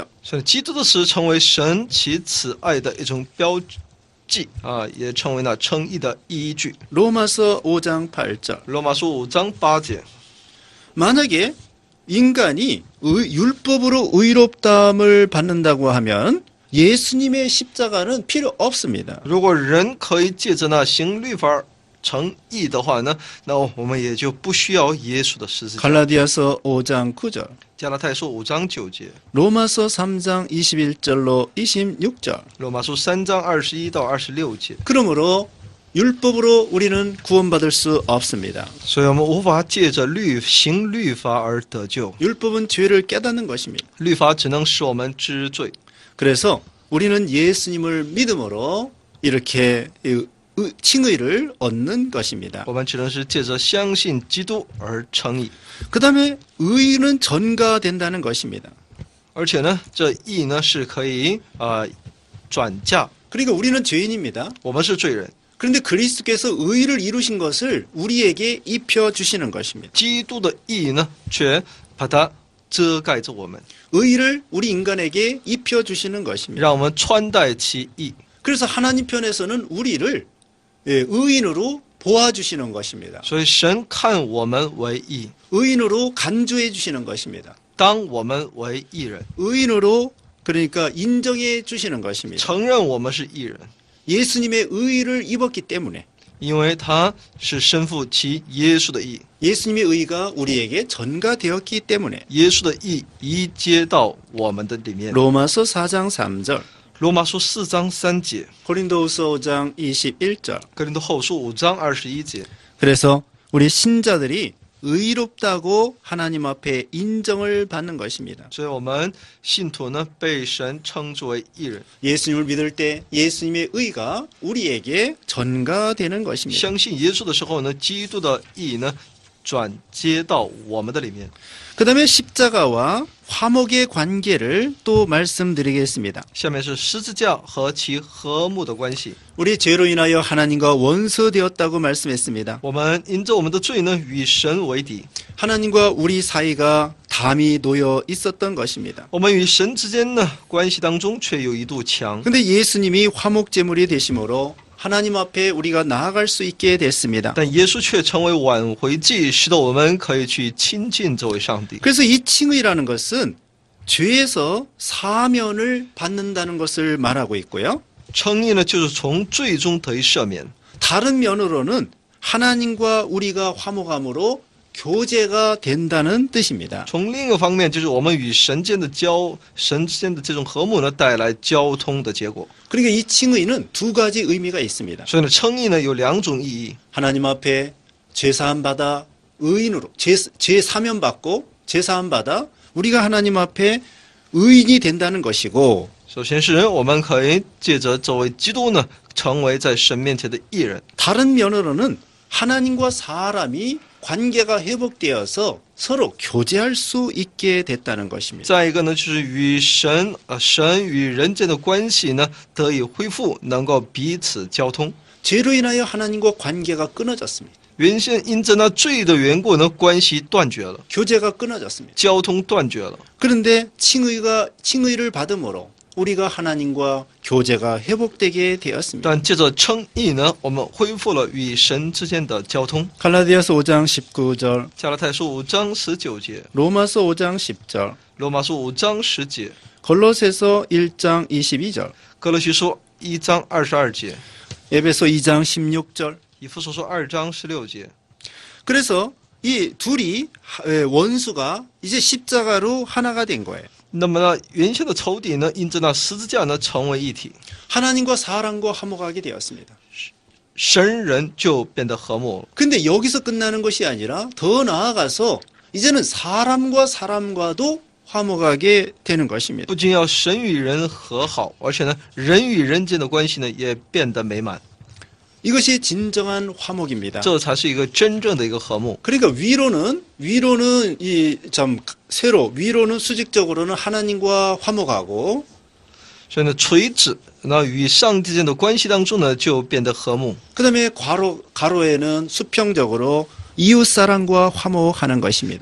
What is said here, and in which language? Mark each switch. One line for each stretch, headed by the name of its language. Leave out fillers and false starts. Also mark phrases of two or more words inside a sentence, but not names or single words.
Chinese: 所以基督的死成为神其慈爱的一种标记啊，也成为了称义的依据。
Korean: 로마서 5장 8절.
Chinese: 罗马书5章8节，
Korean: 만약에 인간이 율법으로 의롭다함을 받는다고 하면 예수님의 십자가는 필요 없습니다.
Chinese: 如果人可以借着那行律法成义的话呢，那我们也就不需要耶稣的十字架。
Korean: 갈라디아서 5장 9절.
Chinese: 加拉太书5章9节，
Korean: 로마서 3장 21절로 26절.
Chinese: 罗马书3章21到26节。
Korean: 그러므로 율법으로 우리는 구원받을 수 없습니다.
Chinese: 所以我们无法借着行律法而得救，
Korean: 율법은 죄를 깨닫는 것입니다.
Chinese: 律法只能使我们知罪。
Korean: 그래서 우리는 예수님을 믿음으로 이렇게 칭의를 얻는 것입니다.
Chinese: 我们只能是借着相信基督而称义，
Korean: 그 다음에 의는 전가된다는 것입니다.
Chinese: 而且呢，这义呢是可以转嫁。
Korean: 그러니까 우리는 죄인입니다.
Chinese: 我们是罪人，
Korean: 그런데 그리스도께서 의를 이루신 것을 우리에게 입혀주시는 것입니다.
Chinese: 基督的义呢却把它遮盖着我们，
Korean: 의를 우리 인간에게 입혀주시는 것입니다.
Chinese: 让我们穿戴其义。
Korean: 그래서 하나님 편에서는 우리를 의인으로 보아주시는 것입니다.
Chinese: 所以神看我们为义，
Korean: 의인으로 간주해 주시는 것입니다.
Chinese: 当我们为义人，
Korean: 의인으로 그러니까 인정해 주시는 것입니다.
Chinese: 承认我们是义人，
Korean: 예수님의 의를 입었기 때문에
Chinese: 因为他是身负其耶稣的义，
Korean: 예수님의 의가 우리에게 전가되었기 때문에
Chinese: 耶稣的义移接到我们的里面。
Korean: 로마서 4장 3절,
Chinese: 罗马书4章3节，
Korean: 고린도후서 5장 21절.
Chinese: 哥林多后书5章21节。
Korean: 그래서 우리 신자들이 의롭다고 하나님 앞에 인정을 받는 것입니다.
Chinese: 所以我们信徒呢被神称之为义人，
Korean: 예수님을 믿을 때 예수님의 의가 우리에게 전가되는 것입니다.
Chinese: 相信耶稣的时候呢，基督的义呢转接到我们的里面。
Korean: 그 다음에 십자가와 화목의 관계를 또 말씀드리겠습니다.
Chinese: 下面是十字架和其和睦的关系。
Korean: 우리 죄로 인하여 하나님과 원수되었다고 말씀했습니다.
Chinese: 我们因着我们的罪呢，与神为敌。
Korean: 하나님과 우리 사이가 담이 놓여 있었던 것입니다.
Chinese: 我们与神之间呢关系当中却有一堵墙，
Korean: 근데 예수님이 화목제물이 되심으로 하나님 앞에 우리가 나아갈 수 있게 됐습니다.
Chinese: 但耶稣却成为挽回祭，使得我们可以去亲近这位上帝。
Korean: 그래서 이 칭의라는 것은 죄에서 사면을 받는다는 것을 말하고 있고요.
Chinese: 称义呢，就是从罪中得以赦免。
Korean: 다른 면으로는 하나님과 우리가 화목함으로 교제가 된다는 뜻입니다.
Chinese: 从另一个方面，就是我们与神之间的这种和睦呢，带来交通的结果。
Korean: 그러니까 이 칭의는 두 가지 의미가 있습니다.
Chinese: 所以呢，称义呢有两种意义。
Korean: 하나님 앞에 죄사함 받아 의인으로 죄 사면 받고 죄사함 받아 우리가 하나님 앞에 의인이 된다는 것이고,
Chinese: 首先是我们可以借着这位基督呢，成为在神面前的义人。
Korean: 다른 면으로는 하나님과 사람이 관계가 회복되어서 서로 교제할 수 있게 됐다는 것입니다.
Chinese: 再一个呢，就是与神与人间的关系呢得以恢复，能够彼此交通。
Korean: 죄로 인하여 하나님과 관계가 끊어졌습니다.
Chinese: 原先因着那罪的缘故呢，关系断绝了，
Korean: 교제가 끊어졌습니다.
Chinese: 交通断绝了。
Korean: 그런데 칭의를 받음으로 우리가 하나님과 교제가 회복되게 되었습니다.
Chinese: 但借着称义呢，我们恢复了与神之间的交通。
Korean: 갈라디아서 5장 19절,
Chinese: 加拉太书5章19节，
Korean: 로마서 5장 10절,
Chinese: 罗马书5章10节，
Korean: 골로새서 1장 22절,
Chinese: 哥罗西书1章22节，
Korean: 에베소 2장 16절.
Chinese: 以弗所书2章16节。
Korean: 그래서 이 둘이 원수가 이제 십자가로 하나가 된 거예요.
Chinese: 那么呢，原先的仇敌呢，因着那十字架呢，成为一体，
Korean: 하나님과 사람과 화목하게 되었습니다.
Chinese: 神人就变得和睦了。
Korean: 근데 여기서 끝나는 것이 아니라 더 나아가서 이제는 사람과 사람과도 화목하게 되는 것입니다.
Chinese: 不仅要神与人和好，而且呢，人与人间的关系呢，也变得美满。
Korean: 이것이 진정한 화목입니다.
Chinese: 这才是一个真正的一个和睦。
Korean: 그러니까 위로는 위로는 수직적으로는 하나님과 화목하고
Chinese: 所以呢，垂直那与上帝之间的关系当中呢，就变得和睦。
Korean: 그다음에 가로에는 수평적으로 이웃 사람과 화목하는 것입니다.